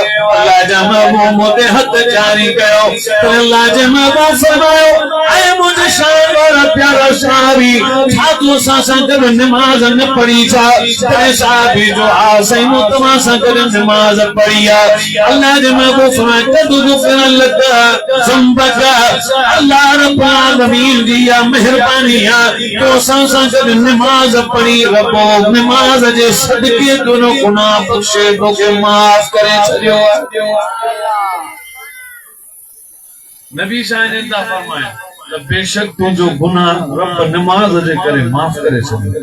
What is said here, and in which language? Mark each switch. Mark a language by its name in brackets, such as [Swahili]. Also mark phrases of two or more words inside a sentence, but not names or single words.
[Sindhi] अल्लाह जा महबूब मूं ते हथ जारी कयो। तो अल्लाह जे महबूब फरमायो ऐ मुंहिंजे शान वारा प्यारा सहाबी, छा तूं असां सां गॾु नमाज न पढ़ी छा? करे सहाबी जो हा साईं मूं तव्हां सां गॾु नमाज पढ़ी आहे। अल्लाह जे महबूब फरमाए [Arabic] قد غفر لك ذنبك, [Sindhi] अल्लाह रब्बुल आलमीन जी या मेहरबानी आहे तो असां सां गॾु नमाज पढ़ी रबो नमाज जे सदके तुंहिंजो गुनाह बख़्शे तोखे माफ़ करे छॾियो आहे। नबी साईं ता फरमाए त बेशक तुंहिंजो गुनाह रब नमाज जे करे माफ़ करे छॾियो।